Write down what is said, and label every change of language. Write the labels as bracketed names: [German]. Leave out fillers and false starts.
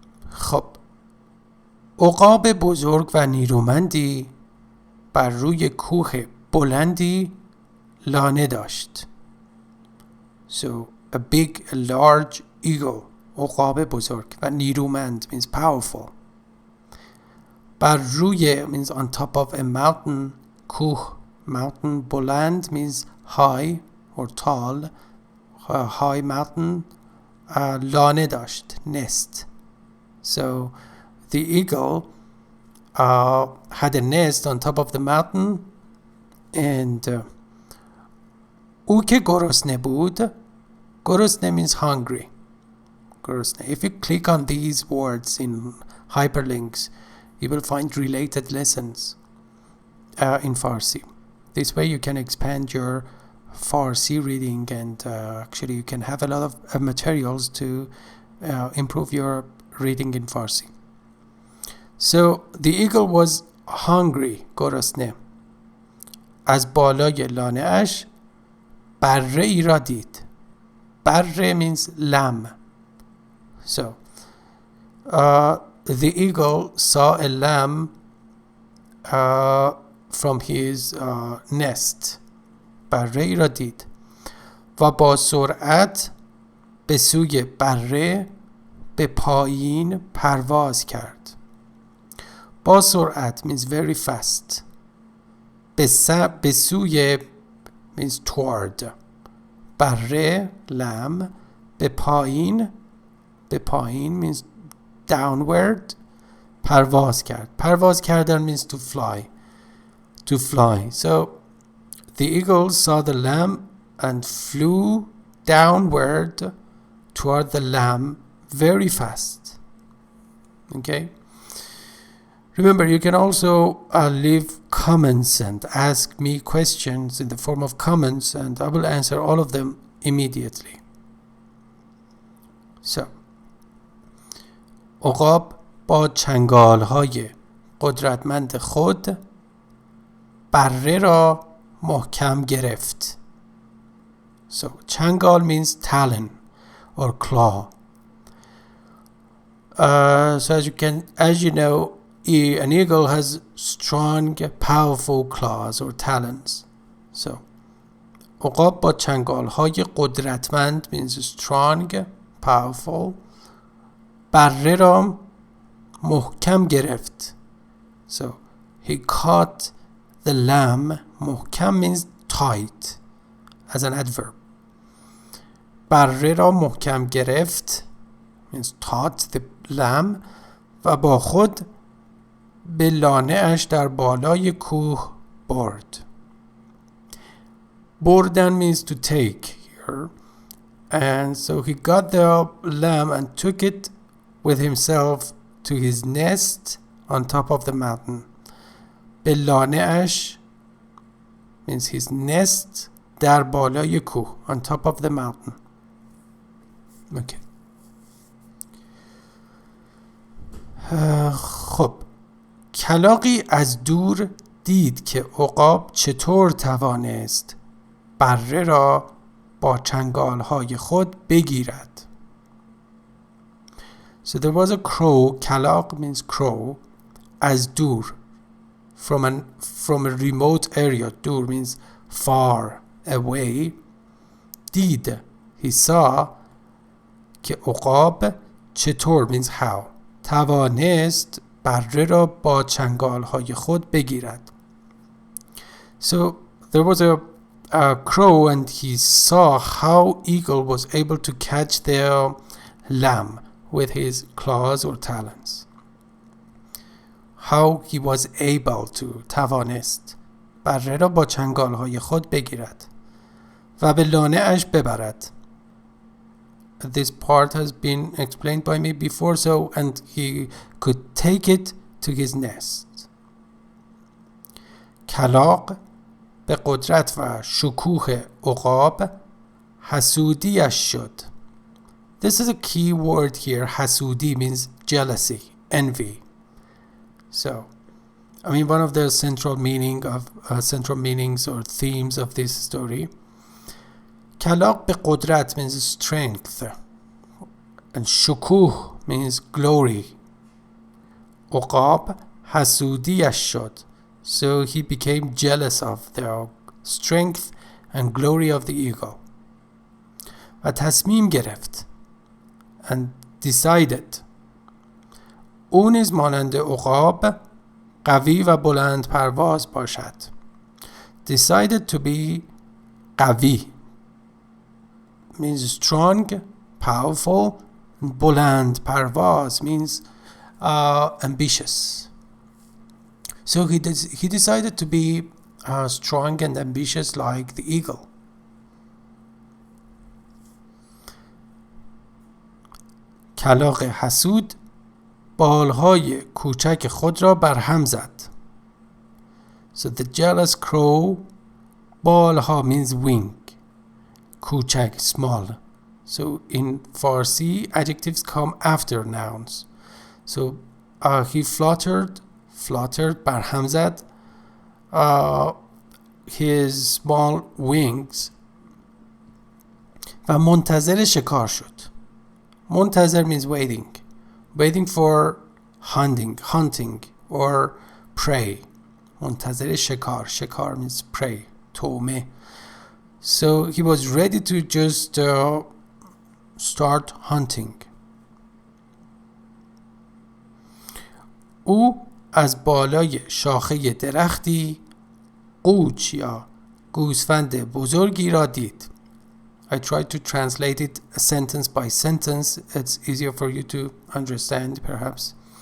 [Persian] خب، عقاب بزرگ و نیرومندی بر روی کوه بلندی لانه داشت. [English] So a big, a large eagle. [Persian] عقاب بزرگ و نیرومند [English] means powerful. [Persian] بر روی [English] means on top of a mountain. کوه mountain. بلند means high or tall. High mountain. [Persian] لانه داشت nest. [English] So the eagle had a nest on top of the mountain and [Persian] او که گرسنه بود. [English] گرسنه means hungry. گرسنه. If you click on these words in hyperlinks you will find related lessons in Farsi. This way you can expand your Farsi reading and actually you can have a lot of materials to improve your reading in Farsi. So the eagle was hungry. گرسنه. [Persian] از بالای لانه اش بره ای را دید. [English] بره means lamb. So the eagle saw a lamb from his nest. [Persian] بره ای را دید و با سرعت به سوی بره به پایین پرواز کرد. با سرعت [English] means very fast. [Persian] به سوی [English] means toward. بره lamb. [Persian] به پایین [English] means downward. [Persian] پرواز کرد. پرواز کردن [English] means to fly. To fly. So the eagle saw the lamb and flew downward toward the lamb very fast. Okay? Remember, you can also leave comments and ask me questions in the form of comments and I will answer all of them immediately. [Persian] So, عقاب با چنگال‌های قدرتمند خود بره را محکم گرفت. [English] So چنگال means talon or claw. So as you know, an eagle has strong, powerful claws or talons. So [Persian] عقاب با چنگال‌های قدرتمند [English] means strong, powerful. [Persian] بره را محکم گرفت. [English] So he caught the lamb. محکم means tight as an adverb. [Persian] بره را محکم گرفت [English] means caught the lamb [Persian] و با خود به لانه اش در بالای کوه برد. [English] بردن means to take here. And so he got the lamb and took it with himself to his nest on top of the mountain. [Persian] به لانه اش [English] means his nest [Persian] در بالای کوه [English] on top of the mountain. Okay. [Persian] خب، کلاغی از دور دید که عقاب چطور توانست بره را با چنگال‌های خود بگیرد. [English] So there was a crow. کلاغ means crow. [Persian] از دور. [English] From a remote area. دور means far away. دید. He saw [Persian] که عقاب [English] چطور means how. [Persian] توانست بره را با چنگالهای خود بگیرد. [English] So there was a crow and he saw how eagle was able to catch their lamb with his claws or talons. How he was able to. [Persian] توانست بره را با چنگالهای خود بگیرد و به لانه اش ببرد. [English] This part has been explained by me before, so and he could take it to his nest. [Persian] کلاغ به قدرت و شکوه عقاب حسودیش شد. [English] This is a key word here. حسودی means jealousy, envy. So, I mean, one of the central meanings or themes of this story. [Persian] کلاغ به قدرت [English] means strength, and شکوه means glory. [Persian] عقاب حسودیش شد. [English] So he became jealous of the strength and glory of the eagle. [Persian] و تصمیم گرفت [English] and decided. [Persian] او نیز مانند عقاب قوی و بلند پرواز باشد. [English] Decided to be قوی means strong, powerful. [Persian] بلند پرواز [English] means ambitious. So he decided to be strong and ambitious like the eagle. [Persian] کلاغ حسود بالهای کوچک خود را برهم زد. [English] So the jealous crow, بالها means wing, کوچک small. So in Farsi, adjectives come after nouns. So he fluttered, [Persian] برهم زد, [English] his small wings, [Persian] و منتظر شکار شد. [English] منتظر means waiting for hunting or prey. [Persian] منتظر شکار [English] means prey, تومه. So he was ready to just start hunting. [Persian] او از بالای شاخه درختی قوچ یا گوسفند بزرگی را دید. [English] I tried to translate it sentence by sentence. It's easier for you to understand perhaps.